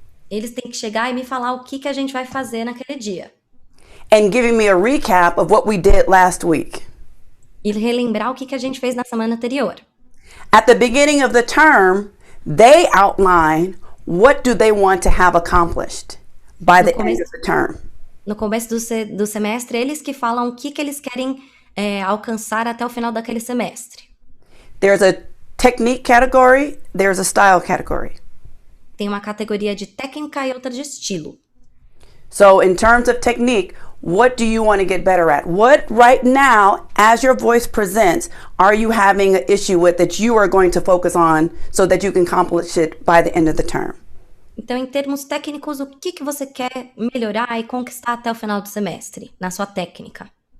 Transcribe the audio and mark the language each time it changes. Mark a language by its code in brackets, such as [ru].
[pt] Eles têm que chegar e me falar o que a gente vai fazer naquele dia. [en] And giving me a recap of what we did last week. [pt] E relembrar o que a gente fez na semana anterior. [en] At the beginning of the term, they outline what do they want to have accomplished by the end of the term. [pt] No começo do semestre, eles que falam o que eles querem alcançar até o final daquele semestre. [en] There's a technique category, there's a style category. [pt] Tem uma categoria de técnica e outra de estilo. [en] So in terms of technique, what do you want to get better at? What right now, as your voice presents, are you having an issue with that you are going to focus on so that you can accomplish it by the end of the term? [pt] Então, em termos técnicos, o que você quer melhorar e conquistar até o final do semestre, na sua técnica?